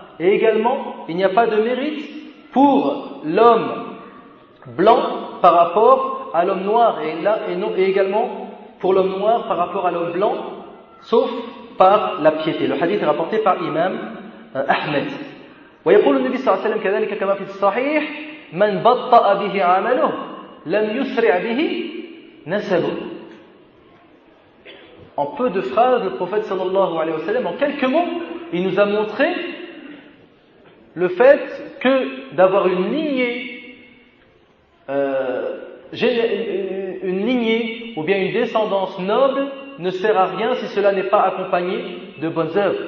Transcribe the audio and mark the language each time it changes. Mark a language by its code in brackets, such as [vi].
[fr] Et également, il n'y a pas de mérite pour l'homme blanc par rapport à l'homme noir et également pour l'homme noir par rapport à l'homme blanc, sauf par la piété. Le hadith est rapporté par Imam Ahmed. [ar] ويقول النبي صلى الله عليه وسلم كذلك كما في الصحيح من بطأ به عمله لم يسرع به نسبه. [fr] En peu de phrases, le prophète sallallahu alayhi wa sallam, en quelques mots, il nous a montré le fait que d'avoir une lignée ou bien une descendance noble ne sert à rien si cela n'est pas accompagné de bonnes œuvres.